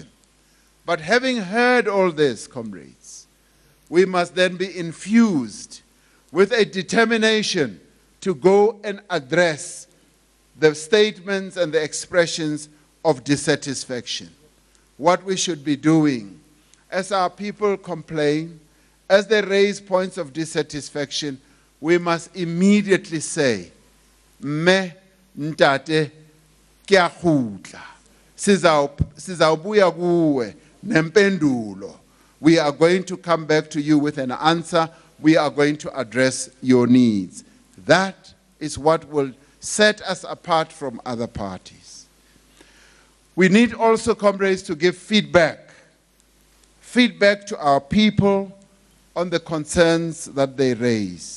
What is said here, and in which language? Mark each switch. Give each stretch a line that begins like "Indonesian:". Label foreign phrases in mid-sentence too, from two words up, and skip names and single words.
English: But having heard all this, comrades, we must then be infused with a determination to go and address the statements and the expressions of dissatisfaction. What we should be doing as our people complain, as they raise points of dissatisfaction, we must immediately say,
Zulu: me ntate kya khutla sizawubuya kuwe nempendulo.
English: We are going to come back to you with an answer. We are going to address your needs. That is what will set us apart from other parties. We need also, comrades, to give feedback to our people on the concerns that they raise.